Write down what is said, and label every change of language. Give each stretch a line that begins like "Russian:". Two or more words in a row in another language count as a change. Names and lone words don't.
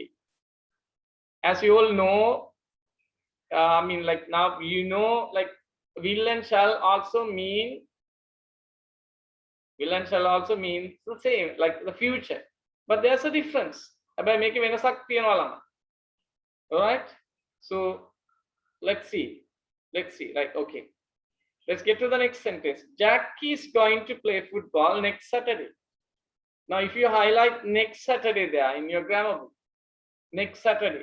English: As you all know, I mean, like now you know, like will and shall also means the same, like the future, but there's a difference.
Sinhala: හැබැයි මේකේ වෙනසක් තියෙනවා ළමයි.
English: All right. So let's see. Right. Okay. Let's get to the next sentence. Jack is going to play football next Saturday. Now, if you highlight next Saturday there in your grammar book, next Saturday.